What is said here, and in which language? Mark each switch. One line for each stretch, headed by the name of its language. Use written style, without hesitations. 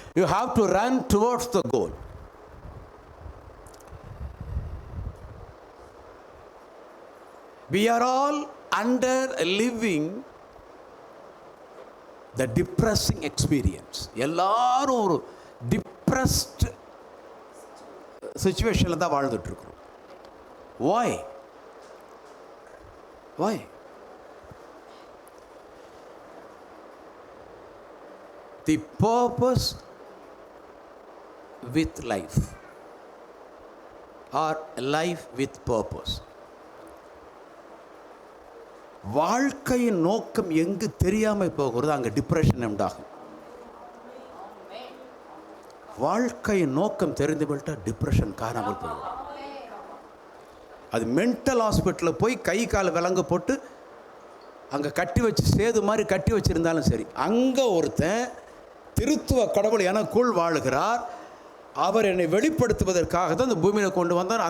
English: You have to run towards the goal. We are all under living the depressing experience.
Tamil: எல்லாரும் ஒரு depressed சிச்சுவேஷனில் தான் வாழ்ந்துட்டு இருக்கிறோம்.
English: Why? The purpose with life, or life with purpose.
Tamil: வாழ்க்கையின் நோக்கம் எங்கு தெரியாமல் போகிறது, அங்கே டிப்ரெஷன் உண்டாகும். வாழ்க்கையின் நோக்கம் தெரிந்துவிட்டால் டிப்ரெஷன் காணாமல் போகும். அது மென்டல் ஹாஸ்பிட்டலில் போய் கை கால் விலங்கு போட்டு அங்கே கட்டி வச்சு சேது மாதிரி கட்டி வச்சுருந்தாலும் சரி, அங்கே ஒருத்தன் திருத்துவ கடவுள் எனக்குள் வாழுகிறார், அவர் என்னை வெளிப்படுத்துவதற்காக தான் இந்த பூமியில் கொண்டு வந்தார்.